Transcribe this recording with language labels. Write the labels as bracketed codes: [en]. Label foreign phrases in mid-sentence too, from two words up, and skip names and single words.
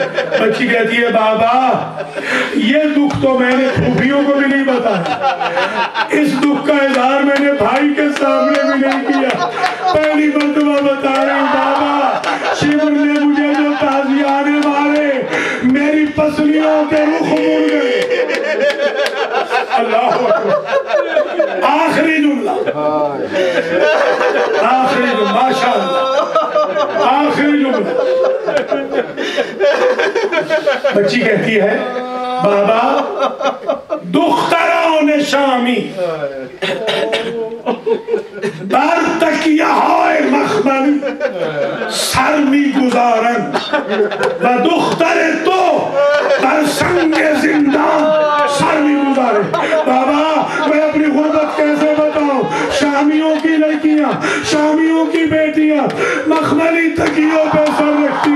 [ur] بچی کہتی ہے بابا یہ دکھ تو میں نے پھوپھیوں کو بھی نہیں بتایا، اس دکھ کا اظہار میں نے بھائی کے سامنے بھی نہیں کیا، پہلی مرتبہ بتا رہے ہیں بابا شیور نے مجھے جو تازیانے مارے میری پسلیوں کے رخ مڑ گئے۔ [ar] اللہ اکبر۔ [ur] آخری جملہ ماشاءاللہ آخری جملہ۔ بچی کہتی ہے بابا [fa] دختران شامی بر تکیه های مخملی سر می گذارند و دختر تو بر سنگ زندان سر می گذارند۔ [ur] بابا میں اپنی غربت کیسے بتاؤں؟ شامیوں کی لڑکیاں، شامیوں کی بیٹیاں مخملی تکیوں پہ سر